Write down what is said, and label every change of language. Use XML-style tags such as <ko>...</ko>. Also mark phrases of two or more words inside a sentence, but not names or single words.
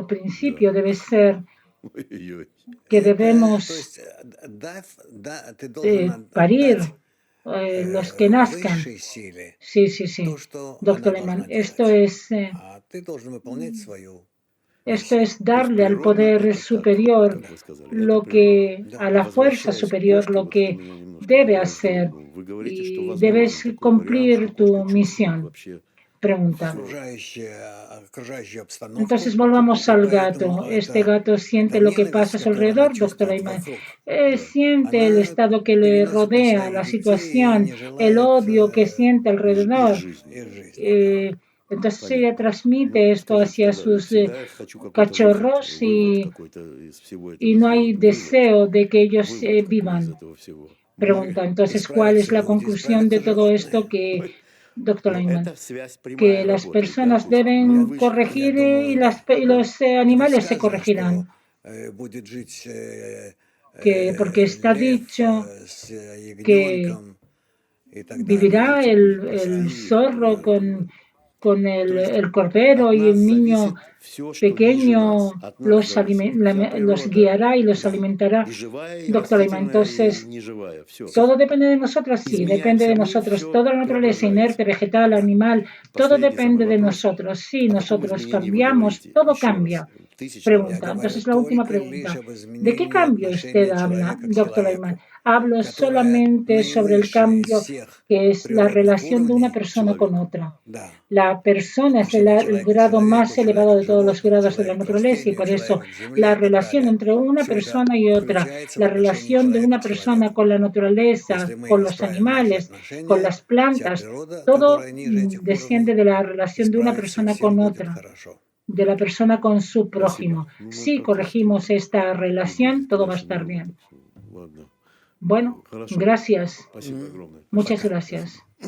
<es>principio debe ser</es> <ru>Ой-ой-ой.</ru> <es>que</es> <ru>Это, то</ru> <es>debemos</es> <ru>есть, ты должен</ru> <es>parir</es> <ru>отдать</ru> <es>los que nazcan.</es> <ru>высшей силе</ru> <es>Sí, sí, sí.</es> <ru>то, что</ru> <es>Doctor</es> <ru>она</ru> <es>Lehmann,</es> <ru>должна делать. А ты должен выполнять свою</ru> <es>esto</es> <ru>миссию.</ru> <es>es</es> <ru>То есть</ru> <es>darle al</es> <ru>природно</ru> <es>poder</es> <ru>это так,</ru> <es>superior</es> <ru>как вы сказали, это</ru> <es>lo</es> <ru>природно.</ru> <es>que,</es> <ru>Да.</ru> <es>a la fuerza</es> <ru>Возвращаясь к</ru> <es>superior</es> <ru>кошке,</ru> <es>lo</es> <ru>вот это</ru> <es>que</es> <ru>меня немножко</ru> <es>debe</es> <ru>довело до</ru> <es>hacer</es> <ru>ума. Вы говорите, что</ru> <es>y</es> <ru>возможен</ru> <es>debes</es> <ru>такой вариант,</ru> <es>cumplir</es> <ru>что</ru> <es>tu</es> <ru>кошка чувствует</ru> <es>misión.</es> <ru>вообще</ru> <es>Pregunta.</es> <ru>все. Окружающую обстановку.</ru> <es>Entonces volvamos al</es> <ru>И поэтому</ru> <es>gato. Este gato</es> <ru>эта</ru> <es>siente lo que pasa</es> <ru>ненависть,</ru> <es>a su</es> <ru>которую она</ru> <es>alrededor, doctor</es> <ru>чувствует</ru> <es>Ayman.</es> <ru>вокруг, Да.</ru> <es>Siente el</es> <ru>она</ru> <es>estado que le</es> <ru>переносит на</ru> <es>rodea, la</es> <ru>своих детей и</ru> <es>situación,</es> <ru>не</ru> <es>el</es> <ru>желает</ru> <es>odio que siente</es> <ru>Из</ru> <es>alrededor.</es> <ru>жизни. из жизни.</ru> <es>Eh, entonces ella</es> <ru>Понятно.</ru> <es>transmite</es> <ru>Ну,</ru> <es>esto</es> <ru>скажите</ru> <es>hacia</es> <ru>тогда,</ru> <es>sus</es> <ru>всегда я хочу какой-то</ru> <es>cachorros</es> <ru>вывод какой-то из всего</ru> <es>y</es> <ru>этого</ru> <es>no hay</es> <ru>сделать.</ru> <es>deseo de que ellos</es> <ru>Вывод какой из</ru> <es>vivan.</es> <ru>этого всего.</ru> <es>Pregunta, entonces, ¿cuál es</es> <ru>Исправятся</ru> <es>la</es> <ru>люди,</ru> <es>conclusión de</es> <ru>исправятся</ru> <es>todo esto</es> <ru>животные.</ru> <es>que,</es> <ru>Ой,</ru> <es>doctor</es> <ru>но</ru> <es>Ayman,</es> <ru>эта связь</ru> <es>que</es> <ru>прямая</ru> <es>las</es> <ru>работает, да?</ru> <es>personas</es> <ru>То есть мы</ru> <es>deben</es> <ru>выше. Я</ru> <es>corregir y,</es> <ru>думаю, да.</ru> <es>y</es> <ru>Да.</ru> <es>los</es> <ru>Это ведь</ru> <es>animales se</es> <ru>сказано,</ru> <es>corregirán?</es> <ru>что будет жить</ru> <es>Que porque está</es> <ru>лев</ru> <es>dicho</es> <ru>с</ru> <es>que</es> <ru>ягненком и так далее.</ru> <es>vivirá</es> <ru>Видите,</ru> <es>el</es> <ru>стих,</ru> <es>zorro con</es> <ru>То есть</ru> <es>el cordero</es> <ru>от</ru> <es>y el</es> <ru>нас</ru> <es>niño</es> <ru>зависит все, что ниже</ru> <es>pequeño</es> <ru>нас. От нас зависит вся</ru> <es>los</es> <ru>природа,</ru> <es>guiará y los</es> <ru>Да.</ru> <es>alimentará.</es> <ru>и живая, и</ru> <es>Doctor Ayman,</es> <ru>растительная, и</ru> <es>entonces,</es> <ru>неживая. Все.</ru> <es>todo depende de nosotros, sí, depende</es> <ru>Изменяемся</ru> <es>de</es> <ru>мы,</ru> <es>nosotros.</es> <ru>все</ru> <es>Toda la naturaleza inerte,</es> <ru>преображается.</ru> <es>vegetal,</es> <ru>Да.</ru> <es>animal, todo</es> <ru>Последний самый</ru> <es>depende de</es> <ru>вопрос.</ru> <es>nosotros. Sí,</es> <ru>О каком</ru> <es>nosotros</es> <ru>изменении вы</ru> <es>cambiamos,</es> <ru>говорите?</ru> <es>todo</es> <ru>Еще раз.</ru> <es>cambia.</es> <ru>тысяч</ru> <es>Pregunta.</es> <ru>раз.</ru> <es>Entonces, la última pregunta. ¿De qué cambio usted habla, doctor Ayman? Hablo solamente sobre el cambio que es la relación de una persona con otra.</es> <ru>Да.</ru> <es>La persona es el grado más elevado de todos los grados de la naturaleza y por eso la relación entre una persona y otra, la relación de una persona con la naturaleza, con los animales, con las plantas, todo desciende de la relación de una persona con otra, de la persona con su prójimo. Si corregimos esta relación, todo va a estar bien.</es> <ru>Ладно.</ru> <es>Bueno,</es> <ru>Хорошо.</ru> <es>gracias.</es> <ru>Спасибо огромное.</ru> <es>Muchas gracias.</es>